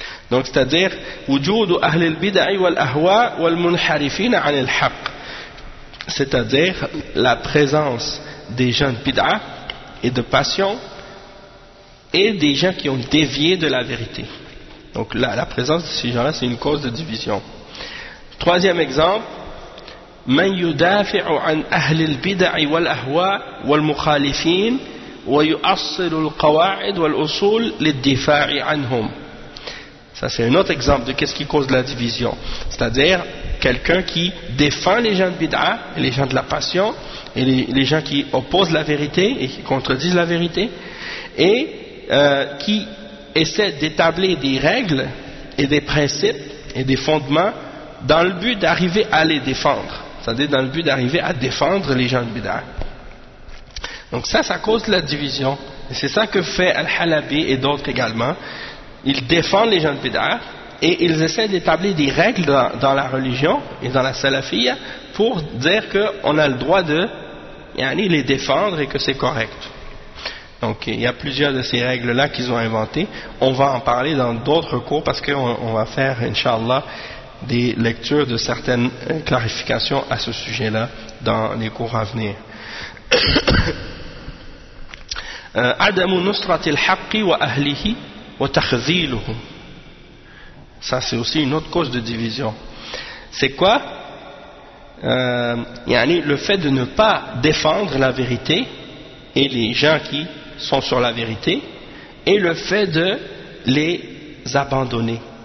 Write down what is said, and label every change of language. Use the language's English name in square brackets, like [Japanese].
[French] Donc c'est-à-dire [Arabic] wujudu ahl al-bid'a wal ahwa wal munharifin 'an al-haq. [French] C'est-à-dire la présence des gens de bid'a et de passion et des gens qui ont dévié de la vérité. Donc la présence de ces gens-là, c'est une cause de division. Troisième exemple, [Arabic] من يدافع عن أهل البدع والأهواء والمخالفين ويؤصل القواعد والأصول للدفاع عنهم. [French] Ça, c'est un autre exemple de qu'est-ce qui cause la division. C'est-à-dire quelqu'un qui défend les gens de bid'a, les gens de la passion, et les gens qui opposent la vérité et qui contredisent la vérité, et qui essaie d'établir des règles et des principes et des fondements dans le but d'arriver à les défendre. C'est-à-dire dans le but d'arriver à défendre les gens de bid'a. Donc ça cause la division. Et c'est ça que fait Al-Halabi et d'autres également. Ils défendent les gens de bid'a et ils essaient d'établir des règles dans la religion et dans la salafia pour dire qu'on a le droit de les défendre et que c'est correct. Donc il y a plusieurs de ces règles-là qu'ils ont inventées. On va en parler dans d'autres cours parce qu'on va faire, Inch'Allah, des lectures de certaines clarifications à ce sujet-là dans les cours à venir. [Arabic] عدم نصرة الحق وأهله وتخذيله. [French] Ça, c'est aussi une autre cause de division. C'est quoi? Le fait de ne pas défendre la vérité et les gens qui sont sur la vérité et le fait de les abandonner.